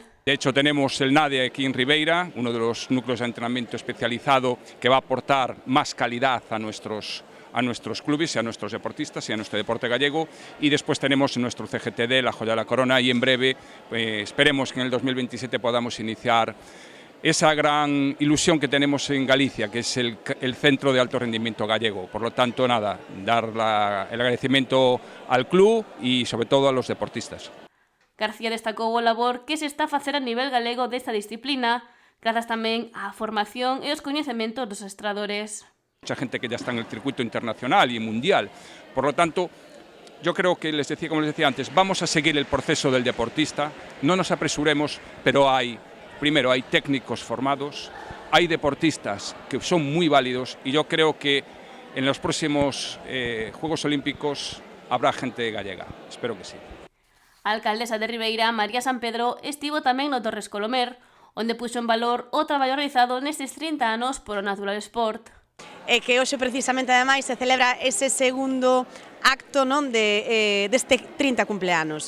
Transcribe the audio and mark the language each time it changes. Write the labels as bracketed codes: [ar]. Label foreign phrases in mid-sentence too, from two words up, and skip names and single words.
[es] De hecho, tenemos el NADE aquí en Ribeira, uno de los núcleos de entrenamiento especializado que va a aportar más calidad a nuestros clubes y a nuestros deportistas y a nuestro deporte gallego, y después tenemos nuestro CGTD, la joya de la corona, y en breve esperemos que en el 2027 podamos iniciar esa gran ilusión que tenemos en Galicia, que es el centro de alto rendimiento gallego. Por lo tanto, nada, dar el agradecimiento al club y sobre todo a los deportistas. [gl] García destacou o labor que se está a facer a nivel galego desta disciplina, grazas tamén á formación e os coñecementos dos adestradores. [es] Mucha gente que ya está en el circuito internacional y mundial. Por lo tanto, yo creo que, como les decía antes, vamos a seguir el proceso del deportista, no nos apresuremos, pero primero hay técnicos formados, hay deportistas que son muy válidos, y yo creo que en los próximos Juegos Olímpicos habrá gente gallega. Espero que sí. [gl] A alcaldesa de Ribeira, María San Pedro, estivo tamén no Torres Colomer, onde puxo en valor o traballo realizado nestes 30 anos por o Natural Sport. E que hoxe precisamente ademais se celebra ese segundo acto deste 30 cumpleanos.